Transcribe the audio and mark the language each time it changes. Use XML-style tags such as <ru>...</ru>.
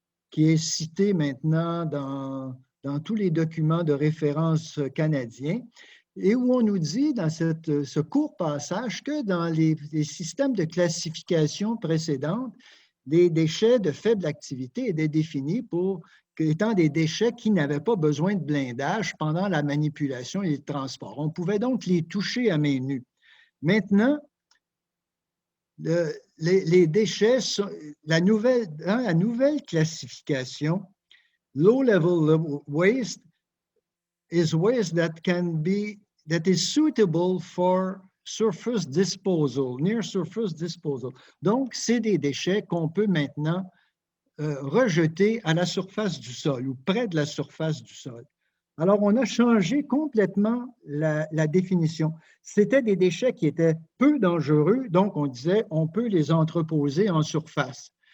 <fr>qui est cité maintenant dans tous les documents de référence canadiens, et où on nous dit dans ce court passage que dans les systèmes de classification précédentes, des déchets de faible activité étaient définis étant des déchets qui n'avaient pas besoin de blindage pendant la manipulation et le transport. On pouvait donc les toucher à main nue. Maintenant, les déchets, la nouvelle classification,</fr> <en>low-level waste is waste that is suitable for surface disposal, near surface disposal.</en> <fr>Donc, c'est des déchets qu'on peut maintenant rejeter à la surface du sol ou près de la surface du sol. Alors, on a changé complètement la définition. C'était des déchets qui étaient peu dangereux, donc on disait on peut les entreposer en surface.</fr>